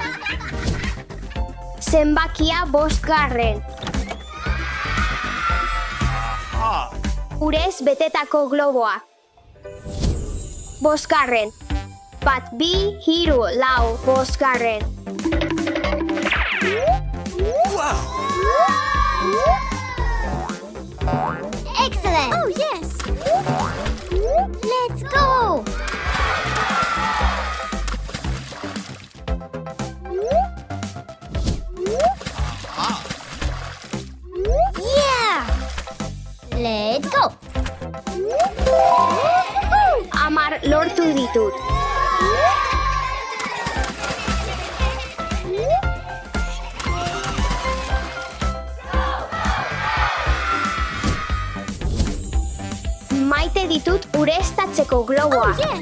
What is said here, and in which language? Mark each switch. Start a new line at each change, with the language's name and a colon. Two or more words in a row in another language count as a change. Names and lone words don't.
Basque: Zenbakia bostgarren. Urez betetako globoak. Bosgarren. Bat bi, hiru, lau, bosgarren.
English: Excellent! Oh, yes! Let's go! Yeah! Let's go!
Basque: Amar lortu ditut. Maite ditut ureztatzeko globoa.